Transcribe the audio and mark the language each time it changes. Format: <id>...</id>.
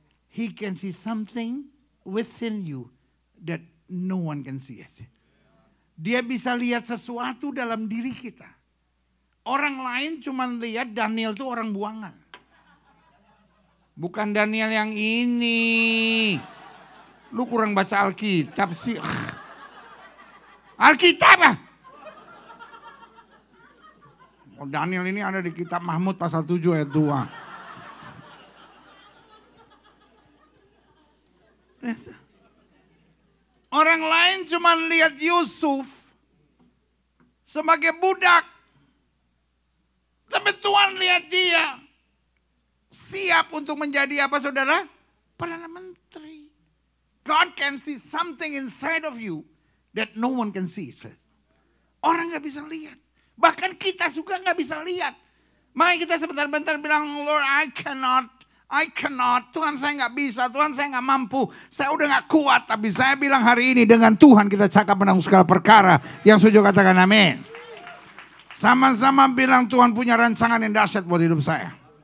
<en>He can see something within you that no one can see it.</en> <id>Dia bisa lihat sesuatu dalam diri kita. Orang lain cuma lihat Daniel itu orang buangan. Bukan Daniel yang ini. Lu kurang baca Alkitab sih. Alkitab ah. Oh, Daniel ini ada di kitab Mahmud pasal 7 ayat 2. Orang lain cuma lihat Yusuf sebagai budak. Tapi Tuhan lihat dia siap untuk menjadi apa saudara? Perdana Menteri.</id> <en>God can see something inside of you that no one can see it.</en> <id>Orang gak bisa lihat. Bahkan kita juga gak bisa lihat. Makanya kita sebentar-bentar bilang,</id> <en>Lord I cannot.</en> <id>Tuhan saya gak bisa, Tuhan saya gak mampu. Saya udah gak kuat. Tapi saya bilang hari ini dengan Tuhan kita cakap menanggung segala perkara. Yang setuju katakan amin. Sama-sama bilang Tuhan punya rancangan yang dahsyat buat hidup saya.</id>